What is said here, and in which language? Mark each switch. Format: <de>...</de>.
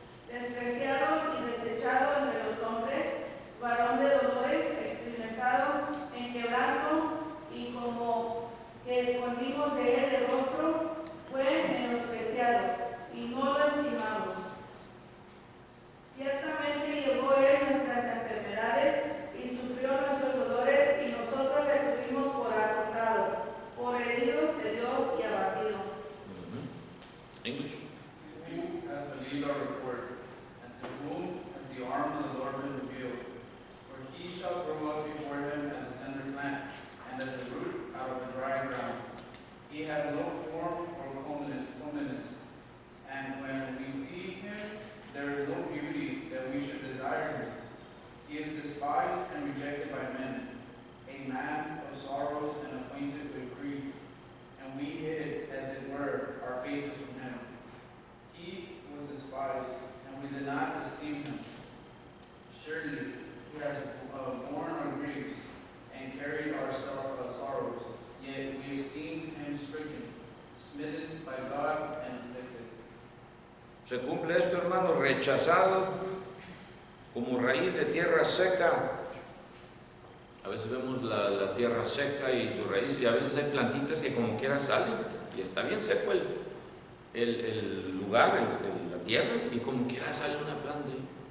<es>Despreciado y desechado entre los hombres, varón de dolores, experimentado en quebranto, y como que escondimos de él el rostro, fue menospreciado y no lo estimamos. Ciertamente llevó él nuestras enfermedades y sufrió nuestros dolores, y nosotros le tuvimos por azotado, por herido de Dios y abatido.</es> <en>English. Who has believed our report, and to whom has the arm of the Lord been revealed? For he shall grow up before him as a tender plant, and as a root out of the dry ground. He has no form or comeliness, and when we see him, there is no beauty that we should desire him. He is despised and rejected by men, a man of sorrows and acquainted with grief, and we hid, as it were, our faces from him. He was despised, and we did not esteem him. Surely he has borne our griefs and carried our sorrows, yet we esteemed him stricken, smitten by God, and afflicted.</en> <es>Se cumple esto, hermano, rechazado como raíz de tierra seca. A veces vemos la tierra seca y su raíz, y a veces hay plantitas que como quiera salen y está bien seco el lugar, la tierra, y como quiera sale una planta ahí.</es>